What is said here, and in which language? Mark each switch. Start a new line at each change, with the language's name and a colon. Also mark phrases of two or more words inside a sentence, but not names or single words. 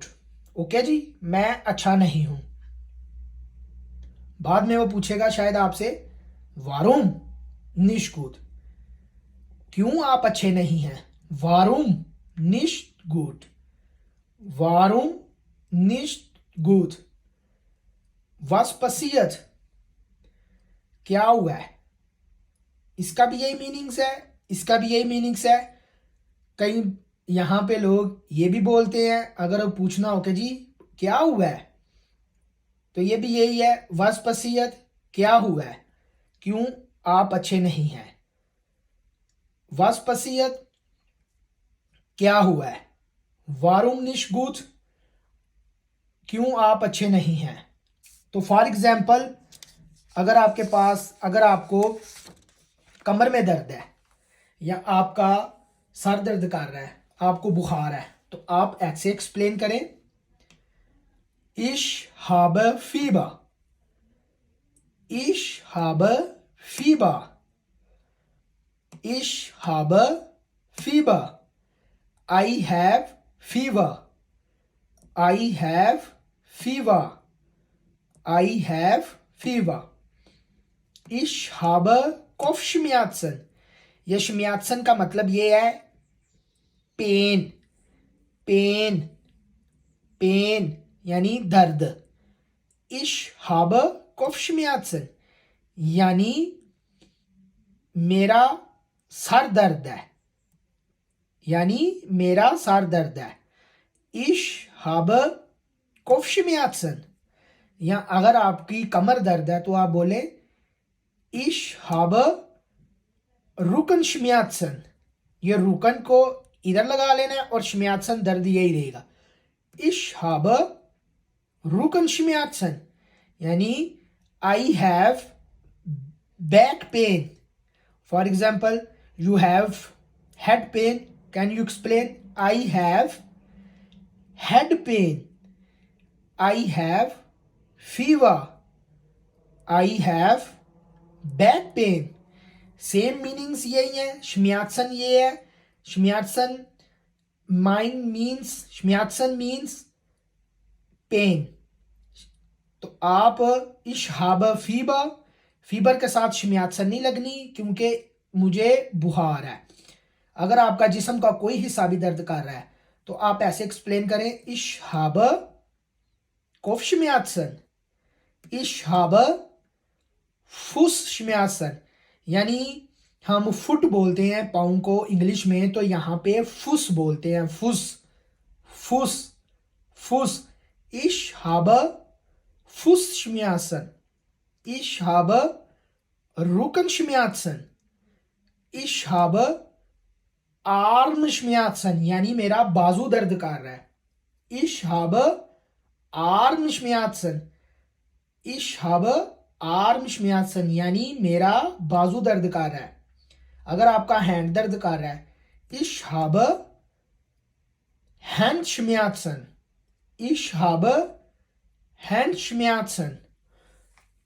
Hindi: ओके जी, मैं अच्छा नहीं हूं। बाद में वो पूछेगा शायद आपसे,
German: warum nicht gut,
Hindi: क्यों आप अच्छे नहीं हैं,
German: warum nicht gut, warum nicht gut. was passiert,
Hindi: क्या हुआ है, इसका भी यही मीनिंग्स है, इसका भी यही मीनिंग्स है। कई यहाँ पे लोग ये भी बोलते हैं, अगर वो पूछना हो कि जी क्या हुआ है, तो ये भी यही है,
German: was passiert,
Hindi: क्या हुआ है, क्यों आप अच्छे नहीं हैं।
German: was passiert,
Hindi: क्या हुआ है,
German: warum nicht gut,
Hindi: क्यों आप अच्छे नहीं हैं। तो
English: for example
Hindi: अगर आपके पास, अगर आपको कमर में दर्द है या आपका सर दर्द कर रहा है, आपको बुखार है, तो आप ऐसे एक्सप्लेन करें,
German: Ich habe Fieber, Ich habe Fieber, Ich habe Fieber,
English: I have fever, I have fever, I have fever.
German: Ich habe Kopfschmerzen.
Hindi: ये Schmerzen का मतलब ये है
English: pain, pain, pain
Hindi: यानी दर्द।
German: Ich habe Kopfschmerzen
Hindi: यानी मेरा सर दर्द है, यानी मेरा सर दर्द है।
German: Ich habe Kopfschmerzen,
Hindi: या अगर आपकी कमर दर्द है तो आप बोले
German: Ich habe Rückenschmerzen।
Hindi: ये रुकन को इधर लगा लेना है और Schmerzen दर्द यही रहेगा।
German: Ich habe Rückenschmerzen
English: यानी I have back pain. For example, you have head pain. Can you explain? I have head pain. I have fever. I have back pain. same meanings
Hindi: यही है, Schmerzen ये है,
German: Schmerzen Schmerzen
English: means पेन।
Hindi: तो आप
German: Ich habe Fieber,
Hindi: फीबर के साथ Schmerzen नहीं लगनी क्योंकि मुझे बुखार है। अगर आपका जिस्म का कोई हिस्सा भी दर्द कर रहा है तो आप ऐसे एक्सप्लेन करें,
German: Ich habe Kopfschmerzen, Ich habe Fußschmerzen,
Hindi: यानी हम फुट बोलते हैं पाँव को इंग्लिश में, तो यहाँ पे फुस बोलते हैं, फुस, फुस, फुस।
German: Ich habe Fußschmerzen, ich habe Rückenschmerzen, ich habe Armschmerzen
Hindi: यानी मेरा बाजू दर्द कर रहा है।
German: Ich habe Armschmerzen, ich habe Armschmerzen
Hindi: यानी मेरा बाजू दर्द कर रहा है। अगर आपका हैंड दर्द कर रहा है,
German: Ich habe Handschmerzen, ich habe Handschmerzen।